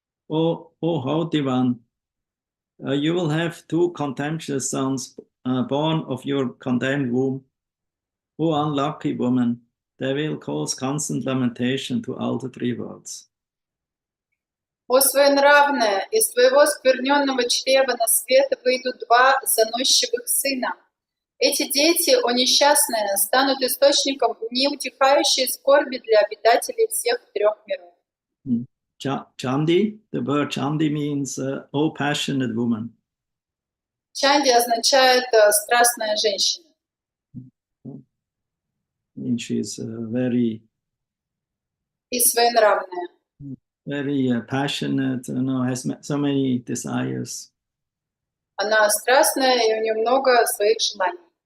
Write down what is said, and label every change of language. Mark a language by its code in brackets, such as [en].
[en] O haughty one, you will have 2 contemptuous sons born of your condemned womb. O unlucky woman, they will cause constant lamentation to all the 3 worlds. [ru] О своенравная, из твоего скверненного чрева на свет выйдут 2 заносчивых сына. Эти дети, о несчастная, станут источником неутихающей скорби для обитателей всех 3 миров. [en] Chandi, the word Chandi means oh passionate woman. [ru] Чанди означает страстная женщина. [en] And she's very [ru] И своенравная. [en] Very passionate, has so many desires. [ru] Она страстная, и у нее много своих желаний.